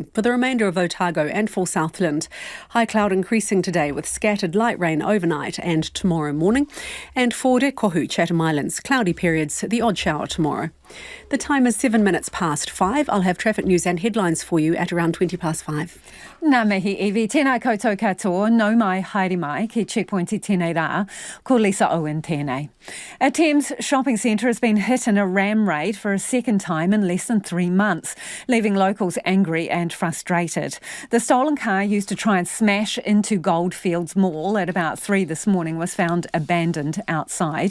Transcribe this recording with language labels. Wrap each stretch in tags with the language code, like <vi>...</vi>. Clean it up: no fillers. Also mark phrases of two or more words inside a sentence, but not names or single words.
<en>For the remainder of Otago and for Southland, high cloud increasing today with scattered light rain overnight and tomorrow morning. And for Rekohu, Chatham Islands, cloudy periods, the odd shower tomorrow. The time is 7 minutes past 5. I'll have traffic news and headlines for you at around 20 past 5.</en> <mi>Nā mihi Evie, tēnā koutou katoa, nau mai haere mai ki Checkpoint I tēnei rā, ko Lisa Owen tēnei.</mi> <en>A Thames shopping centre has been hit in a ram raid for a second time in less than 3 months, leaving locals angry and frustrated. The stolen car used to try and smash into Goldfields Mall at about 3 this morning was found abandoned outside.</en>